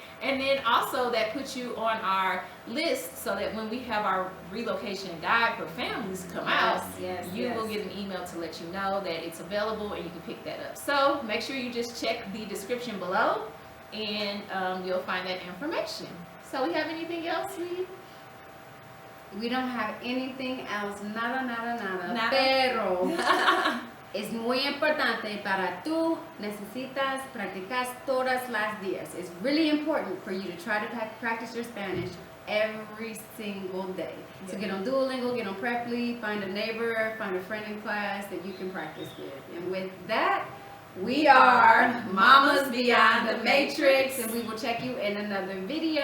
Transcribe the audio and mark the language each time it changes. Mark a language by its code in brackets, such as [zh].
[en] And then also that puts you on our list so that when we have our relocation guide for families come out, you will get an email to let you know that it's available and you can pick that up. So make sure you just check the description below and you'll find that information. So we have anything else, sweetie? We don't have anything else, nada. [es] Nada. Pero es muy importante para tú necesitas practicar todas las días. [en] It's really important for you to try to practice your Spanish every single day. So get on Duolingo, get on Preply, find a neighbor, find a friend in class that you can practice with. And with that, we are Mamas Beyond the Matrix, and we will check you in another video.